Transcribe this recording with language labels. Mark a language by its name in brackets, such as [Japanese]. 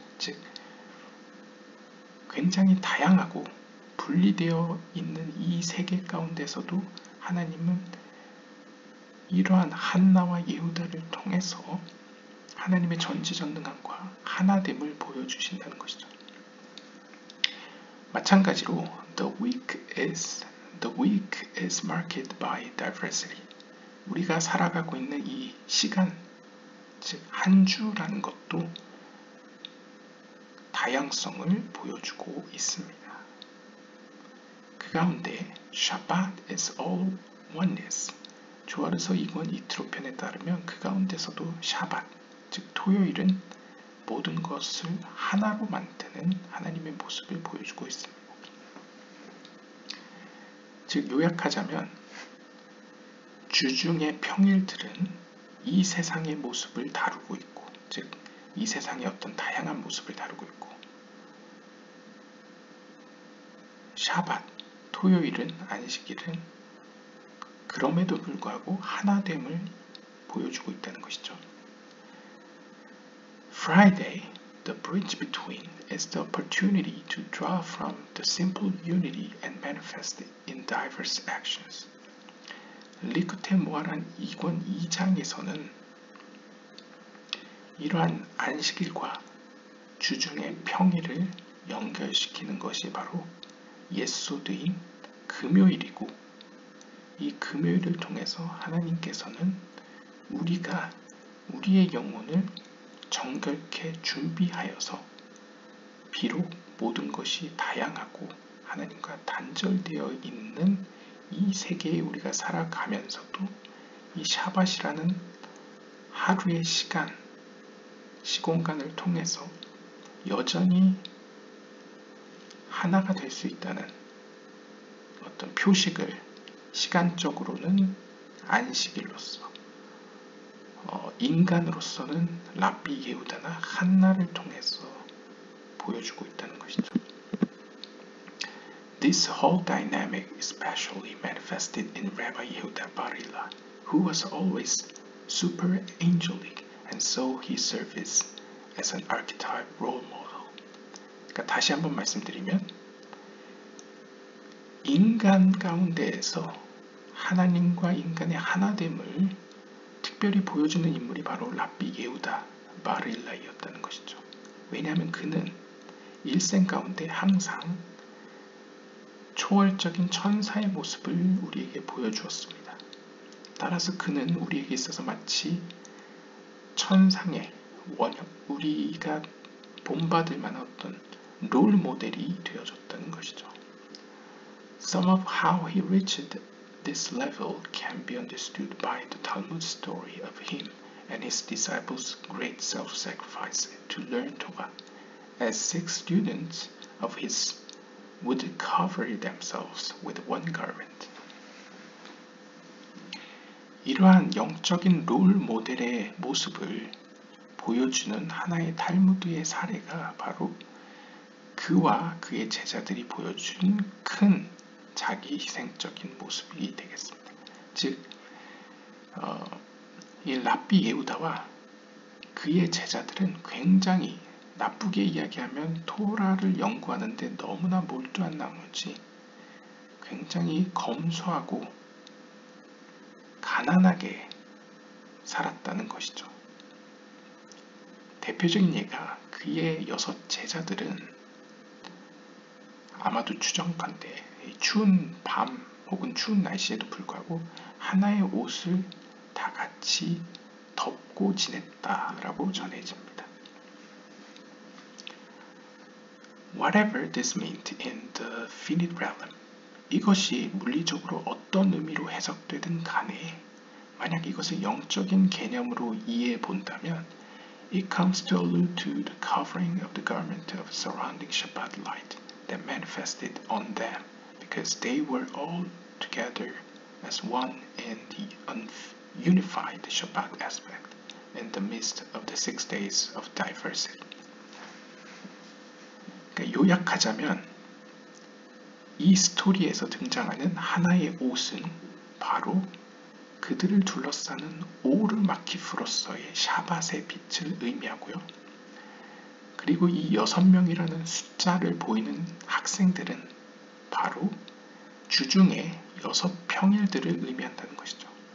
[Korean] 즉 굉장히 다양하고 분리되어 있는 이 세계 가운데서도 하나님은 이러한 한나와 예후다를 통해서 하나님의 전지전능함과 하나됨을 보여주신다는 것이죠. 마찬가지로 [English] the week is marked by diversity. [Korean] 우리가 살아가고 있는 이 시간, 즉 한 주라는 것도 다양성을 보여주고 있습니다. 그 가운데 [English] Shabbat is all oneness. [Korean] 조아르서 2권 이트로편에 따르면 그 가운데서도 샤밧, 즉 토요일은 모든 것을 하나로 만드는 하나님의 모습을 보여주고 있습니다. 즉 요약하자면 주중의 평일들은 이 세상의 모습을 다루고 있고, 즉 이 세상의 어떤 다양한 모습을 다루고 있고, 샤밧, 토요일은 안식일은 그럼에도 불구하고 하나됨을 보여주고 있다는 것이죠. [English] Friday, the bridge between, is the opportunity to draw from the simple unity and manifest it in diverse actions. [Korean] 리쿠테 모아란 2권 2장에서는 이러한 안식일과 주중의 평일을 연결시키는 것이 바로 예소드인 금요일이고, 이 금요일을 통해서 하나님께서는 우리가 우리의 영혼을 정결케 준비하여서 비록 모든 것이 다양하고 하나님과 단절되어 있는 이 세계에 우리가 살아가면서도 이 샤밧이라는 하루의 시공간을 통해서 여전히 하나가 될 수 있다는 어떤 표식을 시간적으로는 안식일로서, 인간으로서는 랍비 예후다나 한나를 통해서 보여주고 있다는 것이죠. [English] This whole dynamic especially manifested in Rabbi Yehuda Bar Hillel, who was always super angelic, and so he served as an archetype role model. [Korean] 그러니까 다시 한번 말씀드리면, 인간 가운데에서 하나님과 인간의 하나됨을 특별히 보여주는 인물이 바로 랍비 예후다 bar Hillel이었다는 것이죠. 왜냐하면 그는 일생 가운데 항상 초월적인 천사의 모습을 우리에게 보여주었습니다. 따라서 그는 우리에게 있어서 마치 천상의 원형, 우리가 본받을 만한 어떤 롤 모델이 되어줬다는 것이죠. [English] Some of how he reached this level can be understood by the Talmud story of him and his disciples' great self-sacrifice to learn Torah, as 6 students of his would cover themselves with one garment. [Korean] 이러한 영적인 롤 모델의 모습을 보여주는 하나의 탈무드의 사례가 바로 그와 그의 제자들이 보여준 큰 자기 희생적인 모습이 되겠습니다. 즉, 이 랍비 예후다와 그의 제자들은 굉장히, 나쁘게 이야기하면 토라를 연구하는데 너무나 몰두한 나머지 굉장히 검소하고 가난하게 살았다는 것이죠. 대표적인 예가 그의 6 제자들은 아마도 추정컨대 추운 밤 혹은 추운 날씨에도 불구하고 하나의 옷을 다 같이 덮고 지냈다라고 전해집니다. [English] Whatever this meant in the finite realm, [Korean] 이것이 물리적으로 어떤 의미로 해석되든 간에 만약 이것을 영적인 개념으로 이해해 본다면 [English] it comes to allude to the covering of the garment of surrounding Shabbat light that manifested on them because they were all together as one in the unified Shabbat aspect in the midst of the 6 days of diversity. [Korean] 그러니까 요약하자면 이 스토리에서 등장하는 하나의 옷은 바로 그들을 둘러싸는 오르마키프로서의 샤밧의 빛을 의미하고요. 그리고 이 6명이라는 숫자를 보이는 학생들은 바로 주중의 6 평일들을 의미한다는 것이죠.